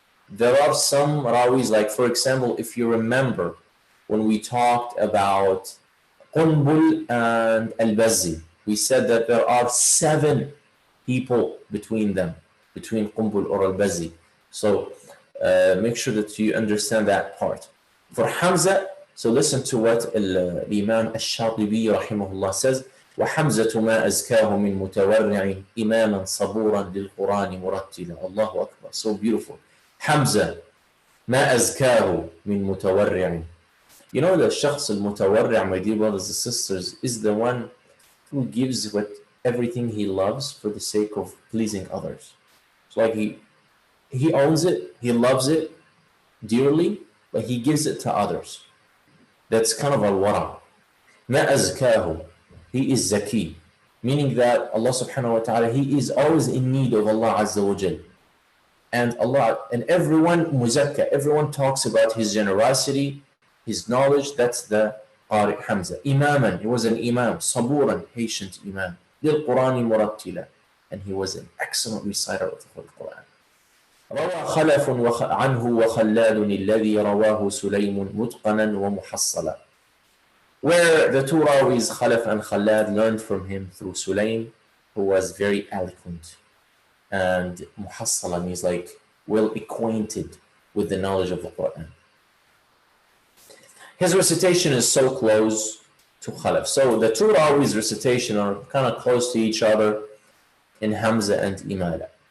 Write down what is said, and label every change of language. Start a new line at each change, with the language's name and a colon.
English: There are some rawis, like for example, if you remember when we talked about Qunbul and Al-Bazzi, we said that there are 7 people between them, between Qunbul or Al-Bazzi. So make sure that you understand that part. For Hamza, so listen to what Imam Al-Shatibi rahimahullah says,
Arabic: وَحَمْزَةُ مَا أَزْكَاهُ مِنْ مُتَوَرِّعٍ إِمَامًا صَبُورًا لِلْقُرْآنِ مُرَتِّلًا.
English: Allahu Akbar, so beautiful. Hamza,
Arabic: مَا أَزْكَاهُ مِنْ مُتَوَرِّعٍ.
English: You know, the shakhs al-mutawarri', my dear brothers and sisters, is the one who gives everything he loves for the sake of pleasing others. It's like he owns it, he loves it dearly, but he gives it to others. That's kind of al-wara. Ma azkahu. He is zaki, meaning that Allah subhanahu wa ta'ala, he is always in need of Allah azza wa jal. And Allah, and everyone muzakka, everyone talks about his generosity, his knowledge. That's the Qari Hamza. Imaman, he was an imam. Saburan, patient imam. Lil Qur'ani murattila, and he was an excellent reciter of the Quran.
Arabic: روى خلف عنه وخلاد الذي رواه سليم متقنا ومحصلا.
English: Where the 2 rawis, Khalaf and Khalad, learned from him through Sulaym, who was very eloquent. And muhassala means like well acquainted with the knowledge of the Quran. His recitation is so close to Khalaf. So the 2 rawis' recitation are kind of close to each other in Hamza and Imala.